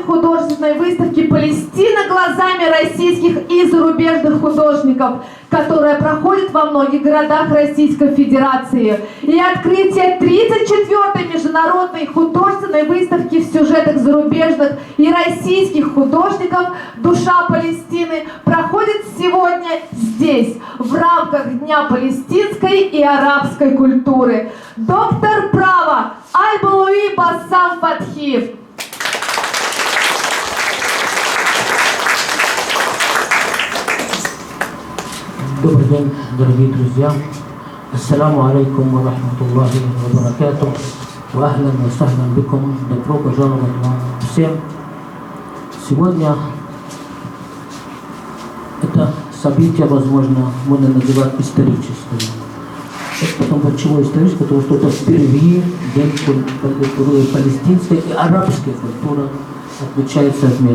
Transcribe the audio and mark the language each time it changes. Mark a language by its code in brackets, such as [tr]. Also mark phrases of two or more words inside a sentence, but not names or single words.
[ru] художественной выставки «Палестина глазами российских и зарубежных художников», которая проходит во многих городах Российской Федерации, и открытие 34-й международной художественной выставки в сюжетах зарубежных и российских художников «Душа Палестины» проходит сегодня здесь, в рамках Дня палестинской и арабской культуры. Доктор права Аль-Балуи Басам Фатхиев. Добрый день, дорогие друзья. [ar] السلام عليكم ورحمة الله وبركاته. وأهلا وسهلا بكم. [ru] Добро пожаловать вам всем. Сегодня это событие, возможно, можно называть историческим. Потом почему историческое? Потому что это впервые День культуры палестинской и арабской культуры отмечается вместе.